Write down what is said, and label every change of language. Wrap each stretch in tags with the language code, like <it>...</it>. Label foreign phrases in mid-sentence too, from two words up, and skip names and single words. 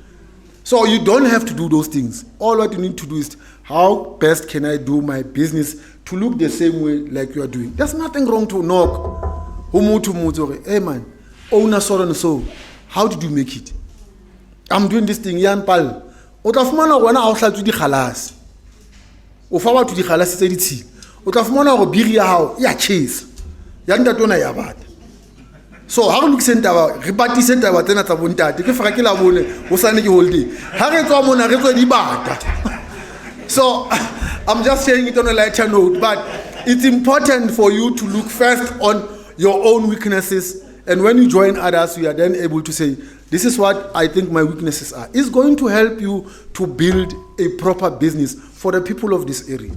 <en>So you don't have to do those things. All what you need to do is, how best can I do my business to look the same way like you are doing? There's nothing wrong to knock. Hey man, owner so and so, how did you make it? I'm doing this thing, yan pal.</en> <st>O tla fumana hore wena a o hlatswe dikgalase. O fa batho dikgalase tse ditshila. O tla fumana hore biri ya hao ya chase. Ya ntate ona ya bata. So ha re lokise taba, re patise taba tsena tsa bontate. Ke fara ke la bone, o sane ke holiday. Ha re tswa mona re tswe di bata.</st> <en>So I'm just saying it on a lighter note, but it's important for you to look first on your own weaknesses, and when you join others, you are then able to say, this is what I think my weaknesses are. It's going to help you to build a proper business for the people of this area.</en>